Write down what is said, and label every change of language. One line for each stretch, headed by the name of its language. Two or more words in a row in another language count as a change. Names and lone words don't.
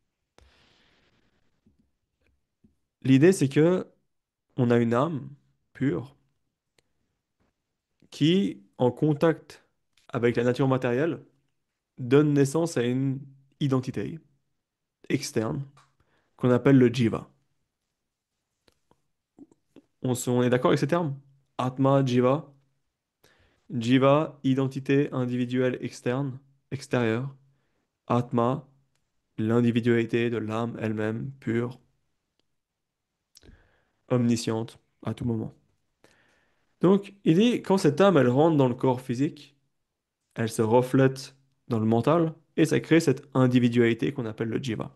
French: L'idée, c'est que on a une âme pure qui, en contact avec la nature matérielle, donne naissance à une identité externe qu'on appelle le jiva. On est d'accord avec ces termes? Atma, jiva. Jiva, identité individuelle externe, extérieure. Atma, l'individualité de l'âme elle-même, pure, omnisciente, à tout moment. Donc, il dit, quand cette âme, elle rentre dans le corps physique, elle se reflète dans le mental, et ça crée cette individualité qu'on appelle le jiva.